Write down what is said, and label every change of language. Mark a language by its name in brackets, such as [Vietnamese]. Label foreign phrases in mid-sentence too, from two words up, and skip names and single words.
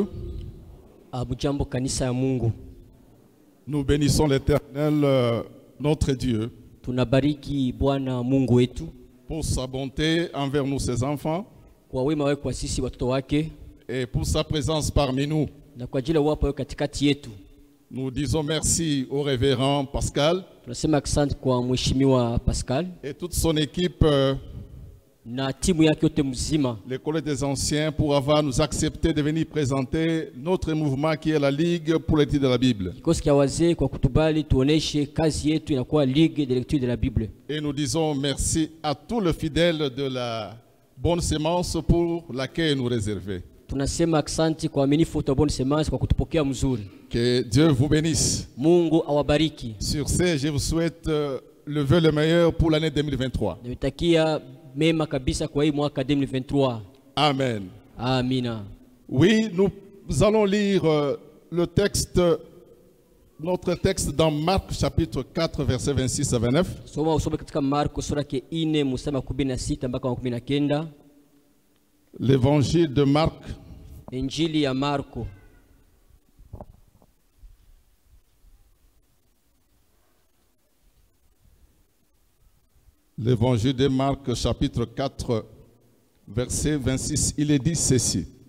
[Swahili] Abujambo kanisa ya Mungu. [French] Nous bénissons l'Éternel, notre Dieu, [Swahili] Tunabariki Bwana Mungu wetu [French] pour sa bonté envers nous, ses enfants, [Swahili] kwa wema wake kwa sisi watoto wake [French] et pour sa présence parmi nous. [Swahili] na kwa ajili ya uwepo wake katikati yetu. [French] Nous disons merci au révérend Pascal [Swahili] Tunasema asante kwa mheshimiwa Pascal [French] et toute son équipe, [Swahili] na timu yake yote mzima, [French] l'école des anciens, pour avoir nous accepté de venir présenter notre mouvement qui est la Ligue pour l'étude de la Bible. [Swahili] kikosi cha wazee kwa kutubali tuoneshe kazi yetu inakuwa [French] Ligue de lecture de la Bible. Et nous disons merci à tous les fidèles de la bonne sémence pour l'accueil nous réservé. [Swahili] Tunasema asante kwa waaminifu wa Bonne Semence kwa kutupokea mzuri. [French] Que Dieu vous bénisse. [Swahili] Mungu awabariki. [French] Sur ce, je vous souhaite le vœu le meilleur pour l'année 2023. [Swahili] Nimetakia mema kabisa kwa hii mwaka 2023. [French] Amen. [Swahili] Amina. [French] Oui, nous allons lire le texte, notre texte dans Marc chapitre 4 versets 26 à 29. [Swahili] Soma usome katika Marko sura ya 4 mstari wa 16 mpaka 19. [French] L'évangile de Marc [Swahili] Injili ya Marko [French] L'évangile de Marc chapitre 4 verset 26, il est dit ceci.